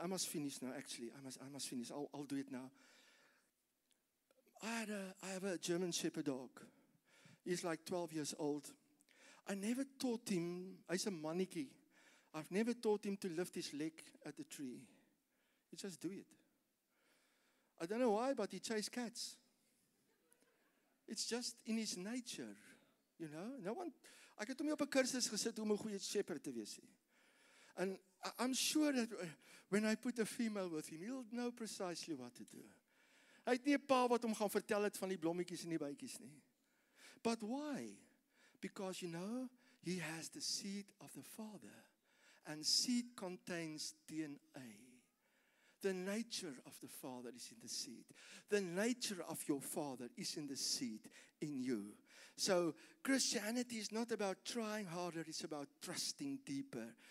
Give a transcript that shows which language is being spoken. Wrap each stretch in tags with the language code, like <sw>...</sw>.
<en>I must finish now, actually. I must finish. I'll do it now. I have a German Shepherd dog. He's like 12 years old. I never taught him, he's a mannetjie. I've never taught him to lift his leg at the tree. He just do it. I don't know why, but he chases cats. It's just in his nature, No one,</en> <af>ek het hom nie op 'n kursus gesit om 'n goeie shepherd te wees nie.</af> <en>And I'm sure that when I put a female with him, he'll know precisely what to do.</en> <af>Hy het nie 'n pa wat hom gaan vertel het van die blommetjies en die bytjies nie.</af> <en>But why? Because he has the seed of the Father. And seed contains DNA. The nature of the Father is in the seed. The nature of your Father is in the seed in you. So Christianity is not about trying harder, it's about trusting deeper.</en>